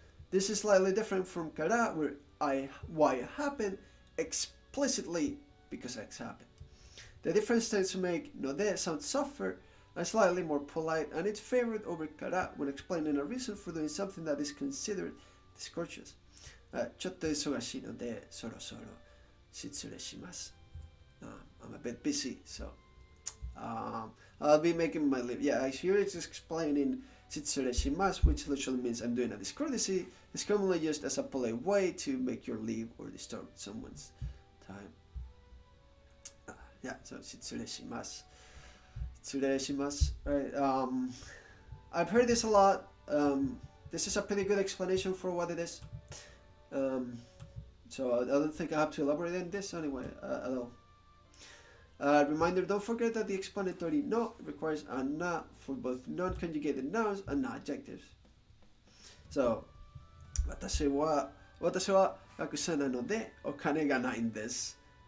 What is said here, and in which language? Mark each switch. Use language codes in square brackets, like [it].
[en] This is slightly different from kara, where Y happened explicitly because X happened. The difference tends to make node sound softer and slightly more polite, and it's favored over kara when explaining a reason for doing something that is considered discourteous. [ja] ちょっと忙しいのでそろそろ失礼します。 [en] I'm a bit busy, so I'll be making my leave. Yeah, here it's explaining [ja] 失礼します, [en] which literally means I'm doing a discourtesy. It's commonly used as a polite way to make your leave or disturb someone's time. Yeah, so [ja] 失礼します. 失礼します. [en] Right. I've heard this a lot. This is a pretty good explanation for what it is. So I don't think I have to elaborate on this anyway at all. Reminder, don't forget that the explanatory no requires a na for both non-conjugated nouns and adjectives. [ja] So, 私は学生なのでお金がないんです。